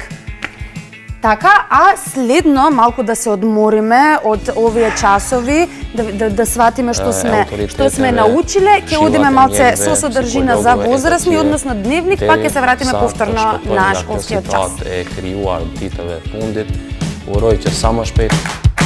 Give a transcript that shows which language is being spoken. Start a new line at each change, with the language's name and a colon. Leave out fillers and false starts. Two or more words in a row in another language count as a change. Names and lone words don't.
Macedonian: Така, а следно малку да се одмориме од овие часови, да сватиме што сме научиле, ќе одиме малце со содржина за возрастни, односно дневник, па ќе се вратиме повторно на школскиот час.
Albanian: Е krijuar ditëve fundit. Uroj që sa më shpejt